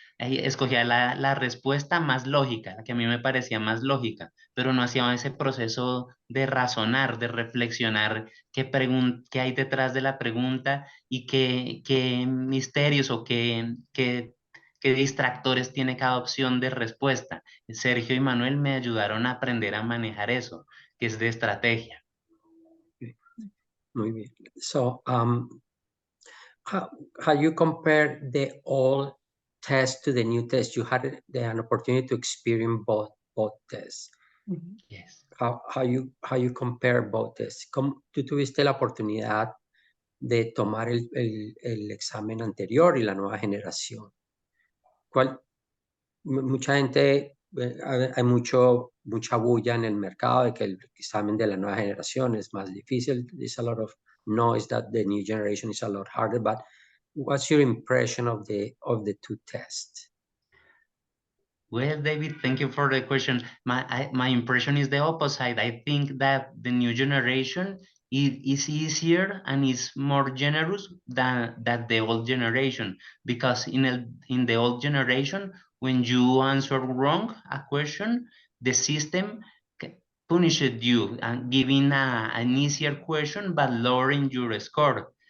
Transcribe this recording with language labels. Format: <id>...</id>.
<es>Escogía la respuesta más lógica, la que a mí me parecía más lógica, pero no hacía ese proceso de razonar, de reflexionar qué hay detrás de la pregunta y qué misterios o qué distractores tiene cada opción de respuesta. Sergio y Manuel me ayudaron a aprender a manejar eso, que es de estrategia. Muy bien.</es> <en>So, how you compare the old test to the new test? You had an opportunity to experience both tests. Mhm. Yes. How you compare both tests?</en> <es>¿Tú tuviste la oportunidad de tomar el examen anterior y la nueva generación? Mucha gente, hay mucha bulla en el mercado de que el examen de la nueva generación es más difícil.</es> <en>There's a lot of noise that the new generation is a lot harder, but what's your impression of the two tests? Well, David, thank you for the question. My impression is the opposite. I think that the new generation is easier and is more generous than the old generation, because in the old generation, when you answer wrong a question, the system punished you and giving an easier question but lowering your score.</en>